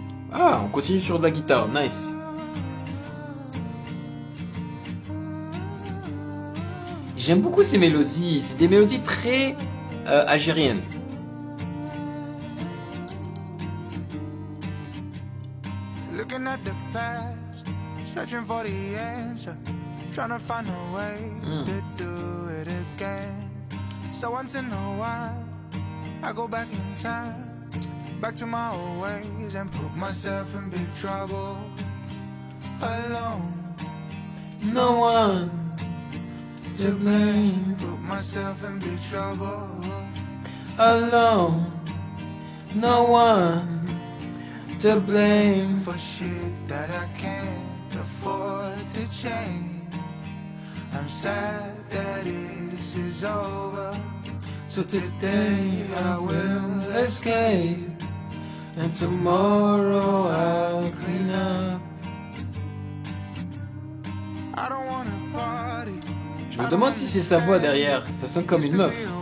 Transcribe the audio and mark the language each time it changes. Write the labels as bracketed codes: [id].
[fr] Ah, on continue sur de la guitare, nice. J'aime beaucoup ces mélodies, c'est des mélodies très algériennes. [en] Looking at the past, searching for the answer, trying to find a way to do it again. So once in a while, I go back in time, back to my old ways and put myself in big trouble. Alone, No one to blame. put myself in big trouble. Alone, no one to blame. For shit that I can't afford to change. I'm sad that this is over. So today I will escape, and tomorrow I'll clean up. I don't wanna party. [fr] Je me demande si c'est sa voix derrière, ça sonne comme une meuf.